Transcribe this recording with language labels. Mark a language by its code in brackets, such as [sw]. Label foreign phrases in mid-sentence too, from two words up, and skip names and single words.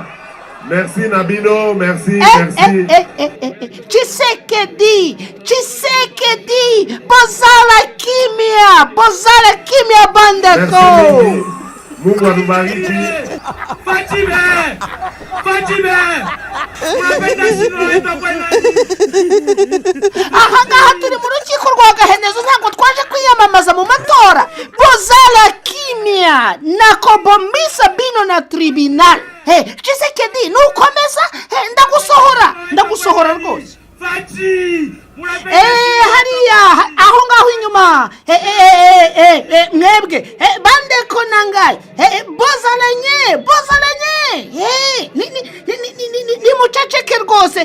[fr] Merci Nabino, merci. [ln] Tshisekedi, bozala kimia bandeko. [sw] Merci Mungu atubariki. Fatime. [rw] Aha turi mu rukiko rwa Gahenezo ntabwo twaje kwiyamamaza mu matora. [ln] Bozala kimia na Kobombisa bino na tribunal. [rw] Tshisekedi nukomeza ndagusohora rwose. Hariya aho ngaho inyuma mwebwe [ln] bandeko nangaye bozalanye [rw] ni muceceke rwose.